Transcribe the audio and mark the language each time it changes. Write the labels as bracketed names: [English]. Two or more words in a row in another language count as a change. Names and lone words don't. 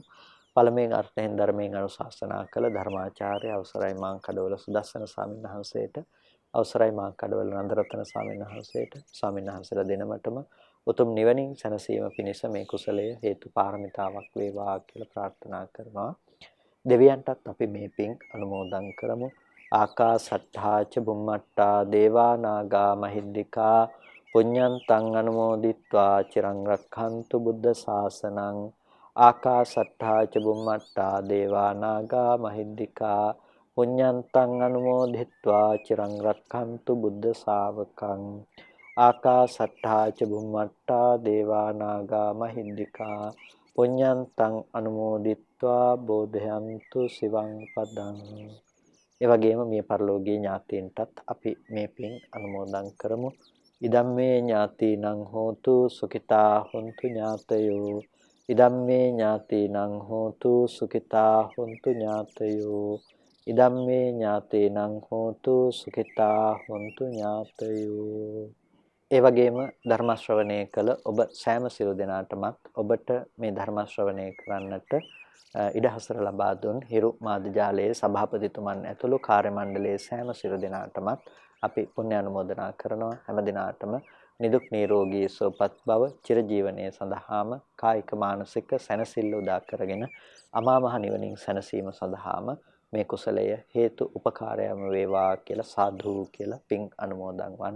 [Sinhala] පළමුවෙන් අර්ථයෙන් ධර්මයෙන් අනුශාසනා කළ ධර්මාචාර්ය අවසරයි මාංකඩවල සුදස්සන ස්වාමීන් වහන්සේට, අවසරයි මාංකඩවල නන්දරත්න ස්වාමීන් වහන්සේට, ස්වාමීන් වහන්සේලා දෙනමතම උතුම් නිවනින් සැනසීම පිණිස මේ කුසලය හේතු පාරමිතාවක් වේවා කියලා ප්‍රාර්ථනා කරනවා. දෙවියන්ටත් අපි මේ පින් අනුමෝදන් කරමු. [Pali] ආකාසට්ඨා ච බුම්මට්ටා දේවා නාග මහිද්దికා පුඤ්ඤන්තං අනුමෝදිත්වා චිරං රක්ඛන්තු බුද්ධ ශාසනං. ආකාසට්ඨා ච බුම්මට්ටා දේවා නාග මහිද්దికා පුඤ්ඤන්තං අනුමෝදිත්වා චිරං රක්ඛන්තු බුද්ධ ශාවකං. ආකාසට්ඨා ච බුම්මට්ටා දේවා නාග මහිද්దికා පුඤ්ඤන්තං අනුමෝදිත්වා බෝධයන්තු සිවං පදං. [Sinhala] ඒ වගේම මිය පරලෝකීය ඥාතීන්ටත් අපි මේ පින් අනුමෝදන් කරමු. [Pali] ඉදම්මේ ඥාතීනං හෝතු සුඛිතා හොන්තු ඥාතයෝ. ඉදම්මේ ඥාතීනං හෝතු සුඛිතා හොන්තු ඥාතයෝ. ඉදම්මේ ඥාතීනං හෝතු සුඛිතා හොන්තු ඥාතයෝ. [Sinhala] ඒ වගේම ධර්ම ශ්‍රවණය කළ ඔබ සෑම සියලු දෙනාටමත් ඔබට මේ ධර්ම ශ්‍රවණය කරන්නට ඉඩහසර ලබා දුන් හිරු මාධ්‍යාලයේ සභාපතිතුමන් ඇතුළු කාර්ය මණ්ඩලයේ සෑම සියලු දෙනාටමත් අපි පුණ්‍ය අනුමෝදනා කරනවා. හැම දිනාටම නිදුක් නිරෝගී සුවපත් බව චිරජීවනයේ සඳහාම කායික මානසික සැනසෙල්ල උදා කරගෙන අමා මහ නිවනින් සැනසීම සඳහාම මේ කුසලය හේතු උපකාරයම වේවා කියලා සාදු කියලා පින් අනුමෝදන් වන්න.